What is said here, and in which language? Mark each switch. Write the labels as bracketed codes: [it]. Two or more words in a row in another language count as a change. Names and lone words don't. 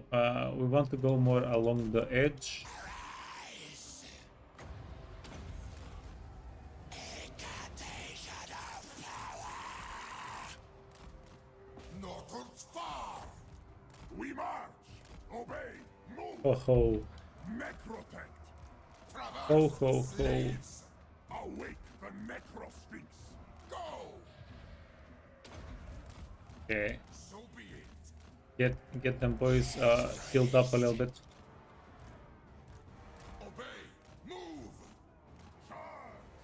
[en] We want to go more along the edge. Northwards far. We march. Obey. Move. Ho ho. Necropet. Ho ho ho. Slaves. Awake the Necrosphinx. Go. Okay. So be it. Get them boys healed up a little bit. Obey. Move. Charge.